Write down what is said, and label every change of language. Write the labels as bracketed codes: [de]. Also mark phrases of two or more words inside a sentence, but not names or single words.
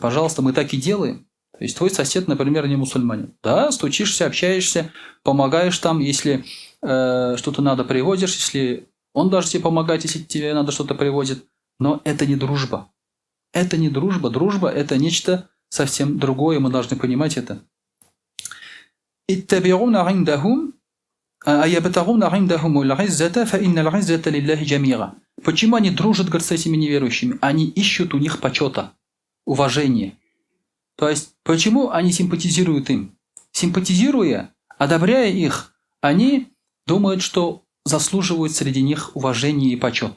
[ru] Пожалуйста, мы так и делаем. То есть твой сосед, например, не мусульманин. Да, стучишься, общаешься, помогаешь там, если что-то надо, привозишь, если он даже тебе помогает, если тебе надо что-то привозит. Но это не дружба. Это не дружба. Дружба – это нечто совсем другое, мы должны понимать это. [ar] «يتبعون عندهم أيبتغون عندهم العزة فإن العزة لله جميعا». [ru] Почему они дружат, говорят, с этими неверующими? Они ищут у них почета, уважения. То есть, почему они симпатизируют им? Симпатизируя, одобряя их, они думают, что заслуживают среди них уважения и почет.